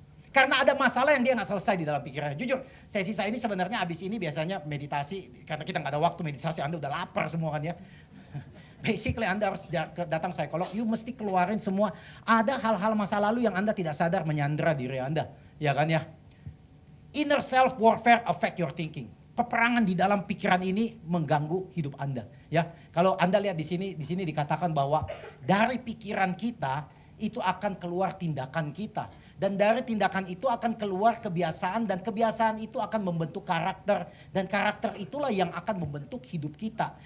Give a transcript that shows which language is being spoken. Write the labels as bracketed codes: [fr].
[id] Karena ada masalah yang dia gak selesai di dalam pikirannya. Jujur, sesi saya ini sebenarnya abis ini biasanya meditasi, karena kita gak ada waktu meditasi, Anda udah lapar semua kan ya. Basically Anda harus datang psikolog, you mesti keluarin semua. Ada hal-hal masa lalu yang Anda tidak sadar menyandera diri Anda. Ya kan ya. [en] Inner self warfare affect your thinking. [id] Peperangan di dalam pikiran ini mengganggu hidup Anda. Ya, kalau Anda lihat di sini dikatakan bahwa dari pikiran kita itu akan keluar tindakan kita, dan dari tindakan itu akan keluar kebiasaan, dan kebiasaan itu akan membentuk karakter, dan karakter itulah yang akan membentuk hidup kita.